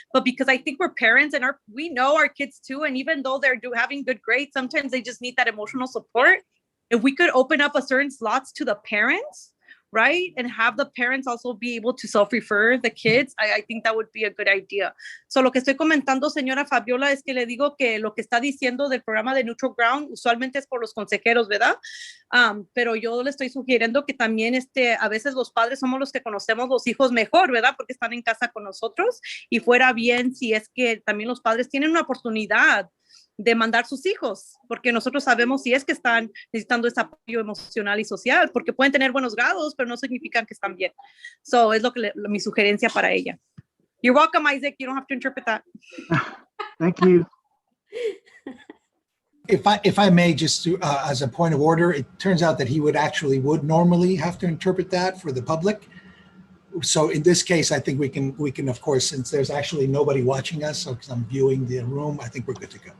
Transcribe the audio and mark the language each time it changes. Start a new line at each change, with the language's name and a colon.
English: But because I think we're parents and we know our kids too, and even though they're having good grades, sometimes they just need that emotional support. If we could open up a certain slots to the parents, right? And have the parents also be able to self-refer the kids, I think that would be a good idea.
Spanish: So lo que estoy comentando, señora Fabiola, es que le digo que lo que está diciendo del programa de Neutral Ground usualmente es por los consejeros, ¿verdad? Pero yo le estoy sugiriendo que también a veces los padres somos los que conocemos los hijos mejor, ¿verdad? Porque están en casa con nosotros y fuera bien si es que también los padres tienen una oportunidad de mandar sus hijos, porque nosotros sabemos si es que están necesitando ese apoyo emocional y social, porque pueden tener buenos grados, pero no significan que están bien. So, es mi sugerencia para ella.
English: You're welcome, Isaac. You don't have to interpret that. Thank you. If I may, just to, as a point of order, it turns out that he would normally have to interpret that for the public. So in this case, I think we can of course, since there's actually nobody watching us, so because I'm viewing the room, I think we're good to go.